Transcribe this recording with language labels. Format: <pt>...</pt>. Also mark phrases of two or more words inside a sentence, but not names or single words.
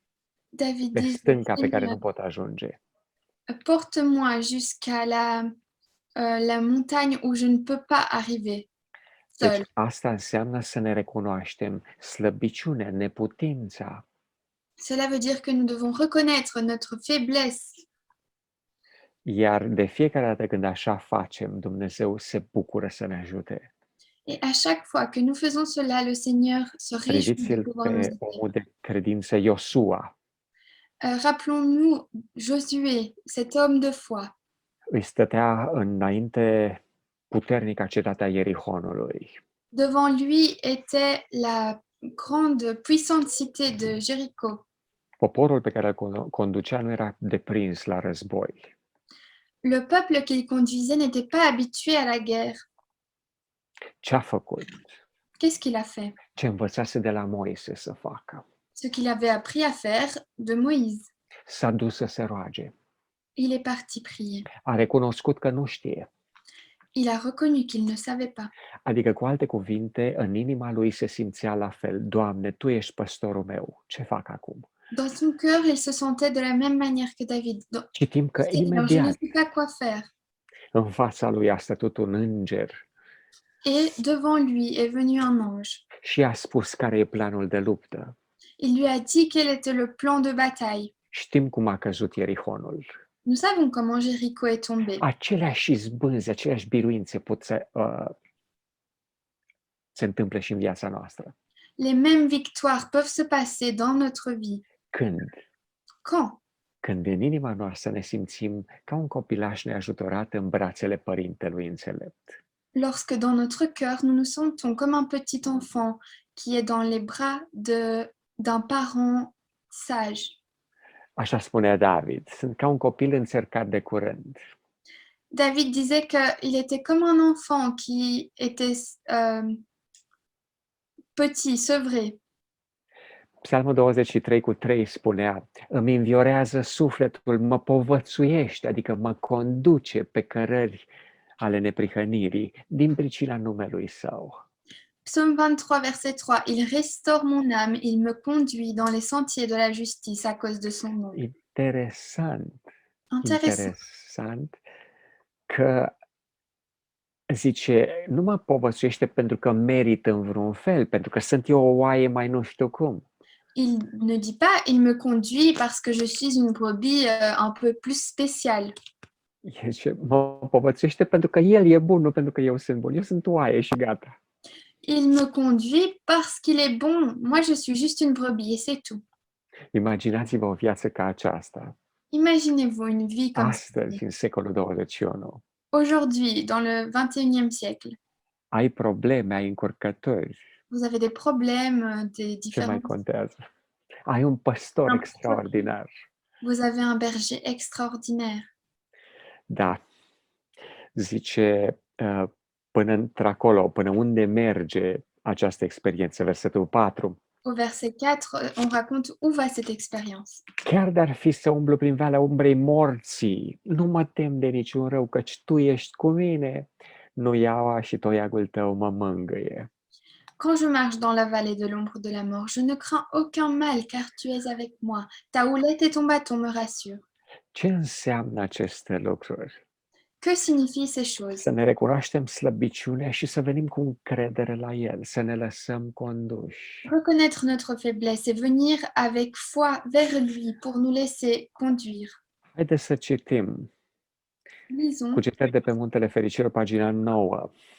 <ro>David pe dit, stânca pe care nu pot ajunge.</ro> <fr>porte-moi jusqu'à la montagne où je ne peux pas arriver seul.</fr> <ro>Deci asta înseamnă să ne recunoaștem slăbiciunea, neputința.</ro> <fr>Cela veut dire que nous devons reconnaître notre faiblesse.</fr> <ro>Iar de fiecare dată când așa facem, Dumnezeu se bucură să ne ajute.</ro> <fr>Et à chaque fois que nous faisons cela, le Seigneur se réjouit de</fr> <ro>Priviți-l</ro> <fr>pouvoir nous</fr> <ro>pe</ro> <fr>aider.</fr> <ro>omul de credință Iosua.</ro> <fr>Rappelons-nous Josué, cet homme de foi.</fr> <ro>Îi stătea înainte puternica cetatea Ierihonului.</ro> <fr>Devant lui était la grande, puissante cité de Jéricho.</fr> <ro>Poporul pe care îl conducea nu era deprins la război.</ro> <fr>Le peuple qu'il conduisait n'était pas habitué à la guerre.</fr> <ro>Ce a făcut?</ro> <fr>Qu'est-ce qu'il a fait?</fr> <ro>Ce învățase de la Moise să facă?</ro> <fr>Ce qu'il avait appris à faire de Moïse.</fr> <ro>S-a dus să se roage.</ro> <fr>Il est parti prier.</fr> <ro>A recunoscut că nu știe.</ro> <fr>Il a reconnu qu'il ne savait pas.</fr> <ro>Adică, cu alte cuvinte, în inima lui se simțea la fel. Doamne, Tu ești păstorul meu. Ce fac acum?</ro> <fr>Dans son cœur, il se sentait de la même manière que David.</fr> <ro>Citim că</ro> <fr>Seigneur, je ne</fr> <ro>imediat</ro> <fr>sais pas quoi faire.</fr> <ro>în fața lui a stătut un înger</ro> <fr>Et devant lui est venu un ange.</fr> <ro>și a spus care e planul de luptă.</ro> <fr>Il lui a dit quel était le plan de bataille.</fr> <ro>Știm cum a căzut Ierihonul.</ro> <fr>Nous savons comment Jéricho est tombé.</fr> <ro>Aceleași izbânzi, aceleași biruințe pot să se întâmple și în viața noastră.</ro> <fr>Les mêmes victoires peuvent se passer dans notre vie.</fr> <ro>Când?</ro> <fr>Quand?</fr> <ro>Când în inima noastră ne simțim ca un copilaș neajutorat în brațele părintelui înțelept.</ro> <fr>Lorsque dans notre cœur, nous nous sentons comme un petit enfant qui est dans les bras d'un parent sage.</fr> <ro>Așa spunea David, sunt ca un copil înțărcat de curând.</ro> <fr>David disait qu'il était comme un enfant qui était petit, sevré.</fr> <ro>Psalmul 23:3 spunea, îmi înviorează sufletul, mă povățuiește, adică mă conduce pe cărări ale neprihănirii din pricina numelui său.</ro> <fr>Psaume 23, verset 3. Il restaure mon âme, il me conduit dans les sentiers de la justice à cause de son nom.</fr> <ro>Interesant,</ro> <fr>Intéressant.</fr> <ro>interesant că zice, nu mă povățuiește pentru că merit în vreun fel, pentru că sunt eu o oaie mai nu știu cum.</ro> <fr>Il ne dit pas, il me conduit parce que je suis une brebis un peu plus spéciale.</fr> <ro>Zice, mă povățuiește pentru că el e bun, nu pentru că eu sunt bun. Eu sunt oaie și gata.</ro> <fr>Il me conduit parce qu'il est bon. Moi, je suis juste une brebis et c'est tout.</fr> <ro>Imaginați-vă o viață ca aceasta,</ro> <fr>Imaginez-vous une vie comme</fr> <ro>astăzi, în secolul 21.</ro> <fr>aujourd'hui, dans le 21e siècle.</fr> <ro>Ai probleme, ai încurcături,</ro> <fr>Vous avez des problèmes, des</fr> <ro>ce mai</ro> <fr>différences.</fr> <ro>contează? Ai un păstor</ro> <fr>Un</fr> <ro>extraordinar.</ro> <fr>Vous avez un berger extraordinaire.</fr> <ro>Da. Zice, până într-acolo, până unde merge această experiență, versetul 4.</ro> <fr>Au verset 4, on raconte où va cette expérience.</fr> <ro>Chiar de-ar fi să umblu prin valea umbrei morții, nu mă tem de niciun rău, căci tu ești cu mine, nuiaua și toiagul tău mă mângâie.</ro> <fr>Quand je marche dans la vallée de l'ombre de la mort, je ne crains aucun mal, car tu es avec moi. Ta houlette et ton bâton me rassurent.</fr> <ro>Ce înseamnă aceste lucruri?</ro> <fr>Que signifient ces choses?</fr> <ro>Să ne recunoaștem slăbiciunea și să venim cu încredere la El, să ne lăsăm conduși.</ro> <fr>Reconnaître notre faiblesse et venir avec foi vers lui pour nous laisser conduire.</fr> <ro>Haideți să citim</ro> <fr>Lisons.</fr> <ro>Cugetări de pe Muntele Fericirilor, pagina 9.</ro>